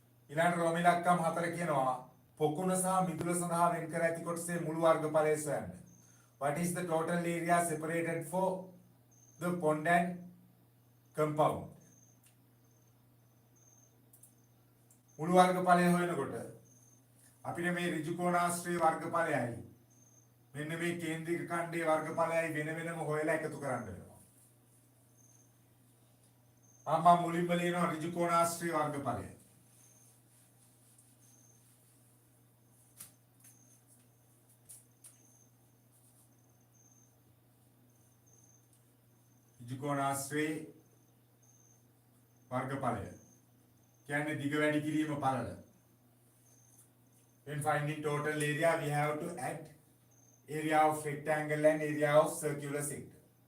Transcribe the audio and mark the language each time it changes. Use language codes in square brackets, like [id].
[si] ඊළඟ රෝම ඉලක්කම් 4 කියනවා පොකුණ සහ මිදුල සඳහා වෙන් කර ඇති කොටසේ මුළු වර්ගඵලය සොයන්න. [en] What is the total area separated for the pond and compound? [si] මුළු වර්ගඵලය හොයනකොට අපිට මේ ඍජු කෝණාශ්‍රය වර්ගඵලයයි මෙන්න මේ කේන්ද්‍රික ඛණ්ඩයේ වර්ගඵලයයි වෙන වෙනම හොයලා එකතු කරන්න වෙනවා. මම මුලින්ම ලියනවා ඍජු කෝණාශ්‍රය වර්ගඵලය. ත්‍රිකෝණාශ්‍රේ වර්ගඵලය කියන්නේ දිග වැඩි කිරීම පළල. [en] When finding total area, we have to add area of rectangle and area of circular sector.